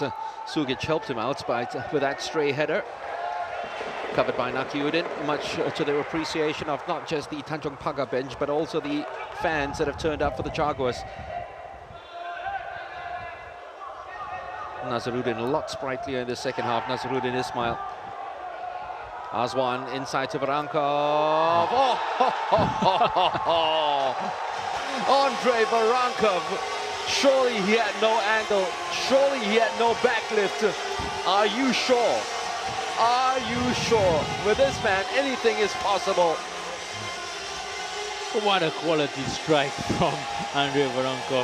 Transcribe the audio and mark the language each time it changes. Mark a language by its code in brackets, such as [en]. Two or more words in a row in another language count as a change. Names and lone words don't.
[en] Sugic helped him out with that stray header. Covered by Nakiuddin, much to their appreciation of not just the Tanjong Pagar bench, but also the fans that have turned up for the Jaguars. Nazruddin a lot sprightlier in the second half. Nazruddin Ismail. Azwan inside to Veronkov. Oh, ho, ho, ho, ho, ho. Andrei Veronkov. Surely he had no angle. Surely he had no backlift. Are you sure? Are you sure? With this man, anything is possible. What a quality strike from Andrei Veronkov.